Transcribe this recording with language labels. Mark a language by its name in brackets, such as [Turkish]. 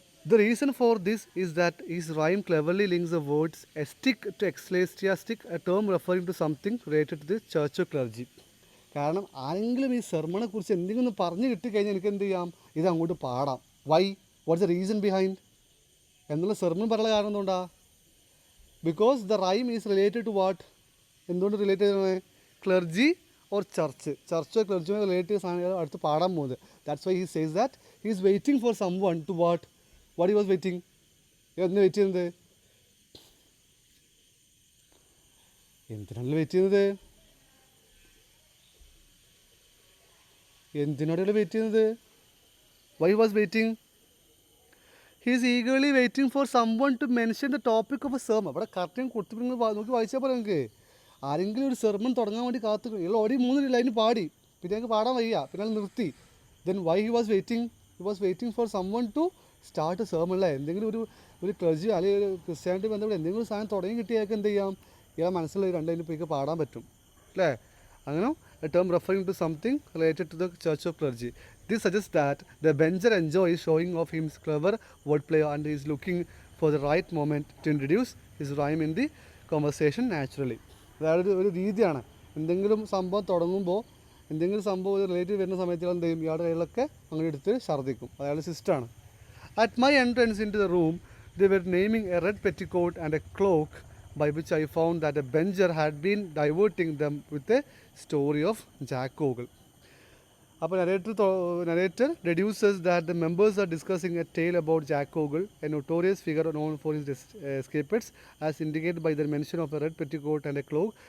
[English] The reason for this is that his rhyme cleverly links the words a stick to ecclesiastic, a term referring to something related to the church or clergy. [Malayalam] കാരണം ആരെങ്കിലും ഈ സെർമണെ കുറിച്ച് എന്തെങ്കിലും ഒന്ന് പറഞ്ഞു കിട്ടിക്കഴിഞ്ഞാൽ എനിക്ക് എന്ത് ചെയ്യാം, ഇത് അങ്ങോട്ട് പാടാം. [English] why, what's the reason behind [Malayalam] എന്നുള്ള സെർമൺ പറയാനുള്ള കാരണം എന്തുകൊണ്ടാ, [English] because the rhyme is related to what, [Malayalam] എന്തുകൊണ്ട് റിലേറ്റ് ചെയ്തതാണ്, ക്ലർജി ഓർ ചർച്ചോ ക്ലർജിയോ റിലേറ്റ് ചെയ്ത സാധനങ്ങൾ അടുത്ത് പാടാൻ പോകുന്നത്. [English] That's why he says that he is waiting for someone to what he was waiting. [Malayalam] എന്തിനാണ് വെയിറ്റ് ചെയ്യുന്നത്, എന്തിനാണല്ലോ വെയിറ്റ് ചെയ്യുന്നത്, [English] എന്തിനോടാണ് വെയിറ്റ് ചെയ്യുന്നത്, why was waiting, he is eagerly waiting for someone to mention the topic of a sermon. [Malayalam] അവിടെ correct കൊടുത്തിട്ട് നിങ്ങൾ നോക്കി വായിച്ചാൽ പോലെ നിങ്ങൾക്ക് ആരെങ്കിലും ഒരു സെർമൺ തുടങ്ങാൻ വേണ്ടി കാത്തു. ഇയാൾ ഓടി 3 ലൈൻ പാടി, പിന്നെ ഞങ്ങൾക്ക് പാടാൻ വയ്യ, പിന്നെ അത് നിർത്തി. [English] Then why he was waiting, he was waiting for someone to start a sermon. [Malayalam] അല്ലേ, എന്തെങ്കിലും ഒരു ക്ലർജി അല്ലെങ്കിൽ ക്രിസ്ത്യാനിറ്റി ബന്ധപ്പെട്ട് എന്തെങ്കിലും സാധനം തുടങ്ങി കിട്ടിയാൽ എന്ത് ചെയ്യാം, ഇയാൾ മനസ്സിലുള്ള 2 ലൈൻ ഇപ്പോൾ പാടാൻ പറ്റും അല്ലേ. അങ്ങനെ [English] a term referring to something related to the church of clergy. This suggests that the Benjer enjoys showing off his clever wordplay and is looking for the right moment to introduce his rhyme in the conversation naturally. [Malayalam] അതായത് ഒരു രീതിയാണ്, എന്തെങ്കിലും സംഭവം തുടങ്ങുമ്പോൾ എന്തെങ്കിലും സംഭവം relative വരുന്ന സമയത്ത് എന്ത് ചെയ്യും, ഇയാളുടെ കയ്യിലൊക്കെ അങ്ങനെ എടുത്ത് ഛർദ്ദിക്കും. അയാളുടെ സിസ്റ്റമാണ്. [English] At my entrance into the room, they were naming a red petticoat and a cloak, by which I found that a Benjer had been diverting them with a story of Jack Ogle. [Malayalam] അപ്പോൾ [English] narrator deduces that the members are discussing a tale about Jack Ogle, a notorious figure known for his escapades, as indicated by the mention of a red petticoat and a cloak.